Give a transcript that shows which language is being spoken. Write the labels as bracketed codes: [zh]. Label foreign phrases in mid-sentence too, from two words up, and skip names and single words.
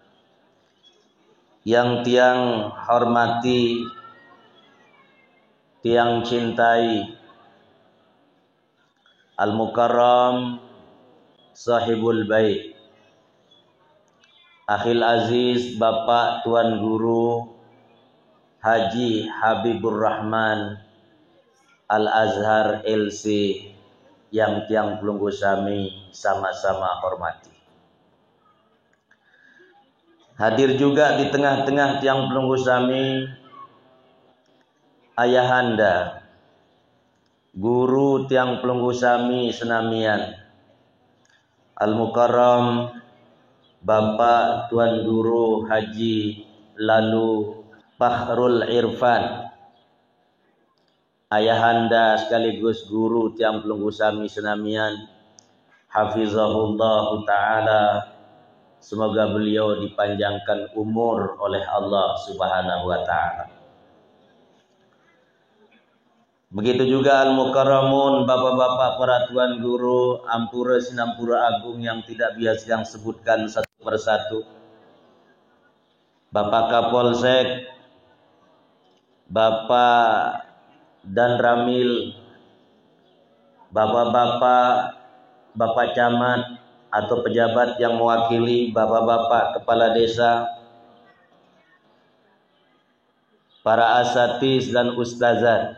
[id] yang tiang hormati, tiang cintai, [ar] المكرم صاحب البيت أخي العزيز [id] Bapak Tuan Guru Haji Habibur Rahman Al-Azhar LC, yang [sas] tiang pelunggu sami [id] sama-sama hormati. Hadir juga di tengah-tengah [sas] tiang pelunggu sami [id] ayahanda guru [sas] tiang pelunggu sami senamian [id] Al-Mukarram Bapak Tuan Guru Haji Lalu Fakhrul Irfan, ayahanda sekaligus guru [sas] tiang pelunggu sami senamian, [ar] حفظه الله تعالى. [id] Semoga beliau dipanjangkan umur oleh Allah [ar] سبحانه وتعالى. [id] Begitu juga Al-Mukarramun, bapak-bapak para tuan guru, [sas] ampura sinampura agung [id] yang tidak biasa yang sebutkan satu persatu. Bapak Kapolsek, Bapak Dan Ramil, bapak-bapak, Bapak Camat, atau pejabat yang mewakili bapak-bapak kepala desa, para asatiz dan ustazat.